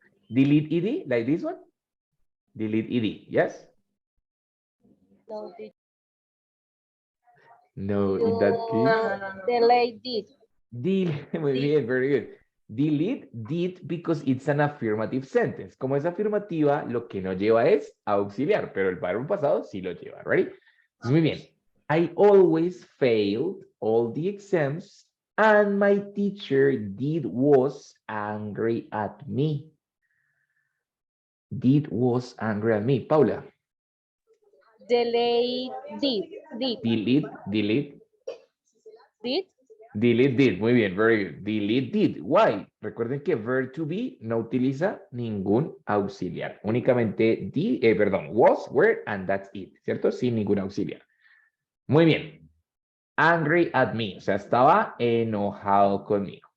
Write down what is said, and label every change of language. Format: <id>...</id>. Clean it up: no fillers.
<en>Delete ed, like this one? Delete ed, yes? No, teacher. No, in that case. Delay did.</en> <es>Muy bien,</es> <en>very good. Delete did because it's an affirmative sentence.</en> <es>Como es afirmativa, lo que no lleva es auxiliar, pero el verbo pasado sí lo lleva,</es> <en>¿right?</en> <es>Entonces, muy bien.</es> <en>I always failed all the exams and my teacher was angry at me. Was angry at me. Paula. Delay did. Delete. Did. Did.</en> <es>Muy bien,</es> <en>very good. Delete did. Why?</en> <es>Recuerden que verb to be no utiliza ningún auxiliar. Únicamente</es> <en>was, were, and that's it.</en> <es>¿Cierto? Sin ningún auxiliar. Muy bien.</es> <en>Angry at me.</en> <es>O sea, estaba enojado conmigo.</es>